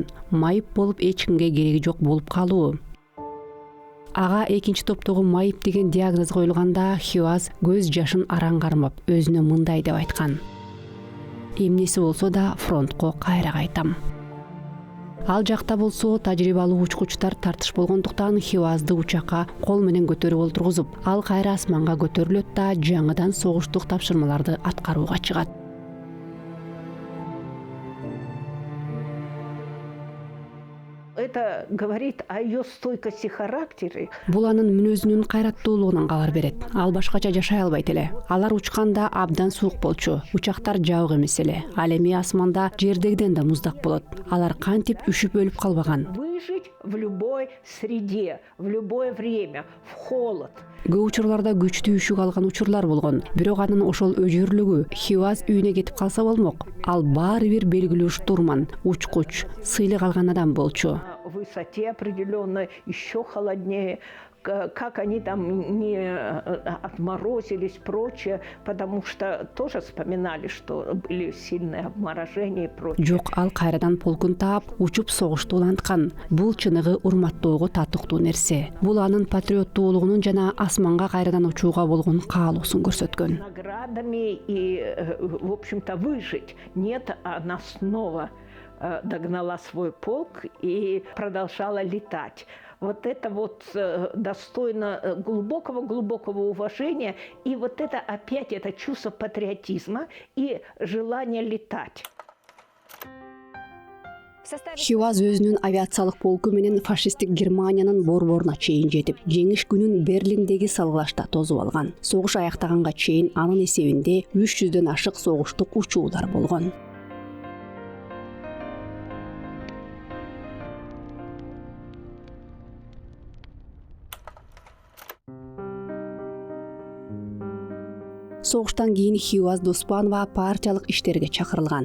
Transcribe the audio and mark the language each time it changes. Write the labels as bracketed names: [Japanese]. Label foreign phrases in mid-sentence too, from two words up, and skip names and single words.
[Kyrgyz] Майып болуп эч кимге кереги жок болуп калуу. Ага 2-чи топтогу майып деген диагноз коюлганда Хиуаз көз жашын араң кармап өзүнө мындай деп айткан: эмнеси болсо да фронтко кайра кайтам. Ал жакта болсо тажрыйбалуу учкучтар тартыш болгондуктан Хиуазды учакка кол менен көтөрүп олтургузуп, ал кайра асманга көтөрүлөт да жаңыдан согуштук тапшырмаларды аткарууга чыгат. [Russian] Это говорит о ее стойкости характера. [Kyrgyz] Бул анын мүнөзүнүн кайраттуулугунан кабар берет. Ал башкача жашай албайт эле. Алар учканда абдан суук болчу. Учактар жабык эмес эле. Ал эми асманда жердегиден да муздак болот. Алар кантип үшүп өлүп калбаган. [Russian] Выжить в любой среде, в любое время, в холод. [Kyrgyz] Көп учурларда күчтүү үшүк алган учурлар болгон. Бирок анын ошол өжөрлүгү Хиуаз үйүнө кетип калса болмок. Ал баары бир белгилүү штурман, учкуч, сыйлык алган адам болчу. [Russian] В высоте определенной, еще холоднее. как они там не отморозились, прочее, потому что тоже вспоминали, что были сильные обморожения и прочее. [Kyrgyz] Жок, ал кайрадан полкун таап, учуп согушту уланткан. Бул чыныгы урматтоого татыктуу нерсе. Бул анын патриоттуулугунун жана асманга кайрадан учууга болгон каалоосун көрсөткөн. [Russian] Наградами и, в общем-то, выжить. Нет, она снова догнала свой полк и продолжала летать. Вот это вот достойно глубокого уважения. И вот это опять это чувство патриотизма и желание летать. [Kyrgyz] Хиуаз өзүнүн авиациялык полку менен фашисттик Германиянын борборуна чейин жетип, жеңиш күнүн Берлиндеги салгылашта тосуп алган. Согуш аяктаганга чейин анын эсебинде 300дөн ашык согуштук учуулар болгон. Согуштан кийин Хиуаз Доспанова партиялык иштерге чакырылган.